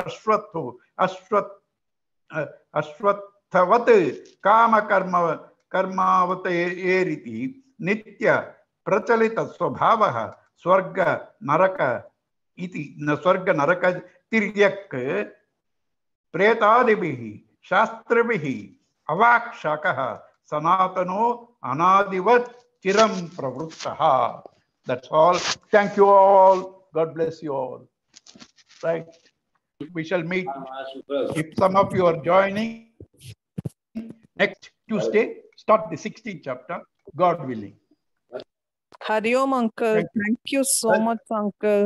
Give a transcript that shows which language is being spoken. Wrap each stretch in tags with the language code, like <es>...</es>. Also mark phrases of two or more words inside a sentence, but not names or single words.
<sa>ಅಶ್ವತ್ಥವತ್ ಕಾಮ ಕರ್ಮಾವತ ಏರಿತಿ ನಿತ್ಯ ಪ್ರಚಲಿತ ಸ್ವಭಾವ ಸ್ವರ್ಗ ನರಕ ತಿರ್ಯಕ್ ಪ್ರೇತಾದಿಭಿಃ ಶಾಸ್ತ್ರಭಿಃ ಅವಾಕ್ಷಕಃ ಸನಾತನೋ ಅನಾದಿವತ್ ಚಿರಂ ಪ್ರವೃತ್ತಃ.</sa> <en>That's all. Thank you all. God bless you all. Right. We shall meet. If some of you are joining next Tuesday, start the 16th chapter, God willing. Hari Om, uncle. Thank you so much, uncle.</en>